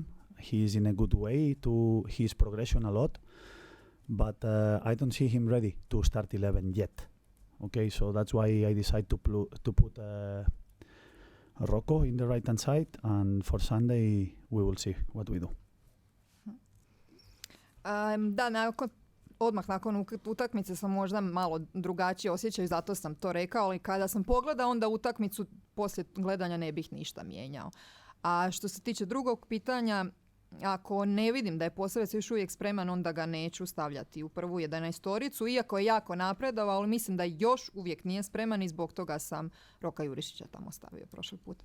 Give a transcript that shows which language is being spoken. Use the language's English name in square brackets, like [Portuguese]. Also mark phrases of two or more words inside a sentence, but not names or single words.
[English] He's in a good way to his progression a lot. But I don't see him ready to start 11 yet. Okay? So that's why I decided to put Rocco in the right-hand side, and for Sunday we will see what we do. [Croatian] Odmah nakon utakmice sam možda malo drugačije osjećao i zato sam to rekao, ali kada sam pogledao onda utakmicu poslije gledanja ne bih ništa mijenjao. A što se tiče drugog pitanja, ako ne vidim da je Posavec još uvijek spreman, onda ga neću stavljati u prvu 11-toricu, iako je jako napredovao, ali mislim da još uvijek nije spreman i zbog toga sam Roka Jurišića tamo stavio prošli put.